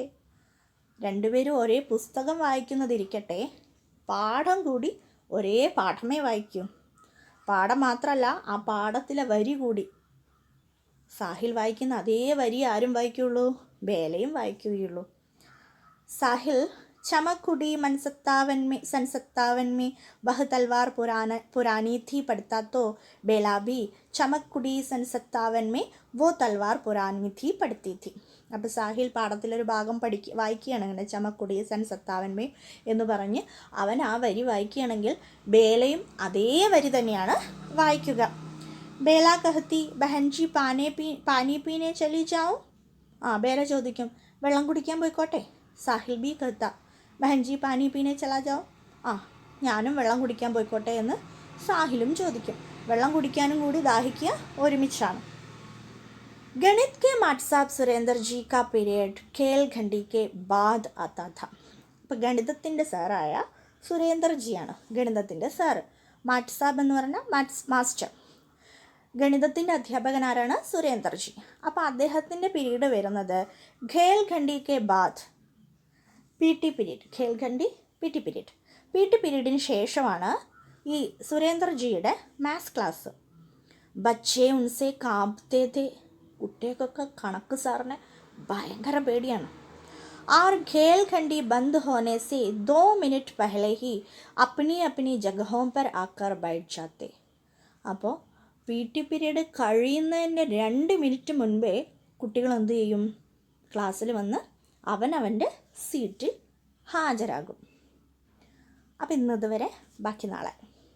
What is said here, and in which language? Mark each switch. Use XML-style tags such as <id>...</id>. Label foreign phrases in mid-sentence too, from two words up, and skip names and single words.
<ml>രണ്ടുപേരും ഒരേ പുസ്തകം വായിക്കുന്നതിരിക്കട്ടെ, പാഠം കൂടി ഒരേ പാഠമേ വായിക്കൂ. പാഠം മാത്രമല്ല, ആ പാഠത്തിലെ വരി കൂടി സാഹിൽ വായിക്കുന്ന അതേ വരി ആരും വായിക്കുള്ളൂ? ബേലയും വായിക്കുകയുള്ളൂ.</ml> <hi>സാഹിൽ चमककुड़ी सन 57 में वह तलवार पुरानी थी पढ़ता तो बेला भी चमककुड़ी सन 57 में वो तलवार पुरानी थी पढ़ती थी.</hi> <ml>അപ്പോൾ സാഹിൽ പാഠത്തിലൊരു ഭാഗം വായിക്കുകയാണ്, അങ്ങനെ ചമക്കുടി സൻ 57 എന്ന് പറഞ്ഞ് അവൻ ആ വരി വായിക്കുകയാണെങ്കിൽ ബേലയും അതേ വരി തന്നെയാണ് വായിക്കുക.</ml> <hi>बेला कहती बहनजी पानी पीने चली जाऊं.</hi> <ml>ബേല ചോദിക്കും, വെള്ളം കുടിക്കാൻ പോയിക്കോട്ടെ.</ml> <hi>साहिल भी कहता बहनजी पानी पीने चला जाओ.</hi> <ml>ഞാനും വെള്ളം കുടിക്കാൻ പോയിക്കോട്ടെ എന്ന് സാഹിലും ചോദിക്കും. വെള്ളം കുടിക്കാനും കൂടി ദാഹിക്കുക ഒരുമിച്ചാണ്.</ml> <hi>गणित के माट साहब सुरेंद्र जी का पीरियड खेल घंटी के बाद आता था.</hi> <ml>അപ്പോൾ ഗണിതത്തിൻ്റെ സാറായ സുരേന്ദ്രജിയാണ് ഗണിതത്തിൻ്റെ സാറ്.</ml> <hi>माट साब</hi> <ml>എന്ന് പറഞ്ഞാൽ മാസ്റ്റർ. ഗണിതത്തിൻ്റെ അധ്യാപകൻ ആരാണ്? സുരേന്ദ്രജി. അപ്പോൾ അദ്ദേഹത്തിൻ്റെ പീരീഡ് വരുന്നത്</ml> <hi>खेल घंटी के बाद,</hi> <en>P T period.</en> <hi>खेल घंटी</hi> <en>P T period.</en> <ml>പി ടി പീരീഡിന് ശേഷമാണ് ഈ സുരേന്ദ്രജിയുടെ</ml> <en>maths class.</en> <hi>बच्चे उनसे कांपते थे.</hi> <ml>കുട്ടികൾക്കൊക്കെ കണക്ക് സാറിനെ ഭയങ്കര പേടിയാണ്.</ml> <hi>और खेल खंडी बंद होने से 2 मिनट पहले ही अपनी अपनी जगहों पर आकर बैठ जाते.</hi> <ml>അപ്പോൾ</ml> <en>P T period</en> <ml>കഴിയുന്നതിൻ്റെ 2 മിനിറ്റ് മുൻപേ കുട്ടികൾ എന്ത് ചെയ്യും? ക്ലാസ്സിൽ വന്ന് അവനവൻ്റെ സീറ്റിൽ ഹാജരാകും. അപ്പം ഇന്നത് വരെ, ബാക്കി നാളെ.</ml>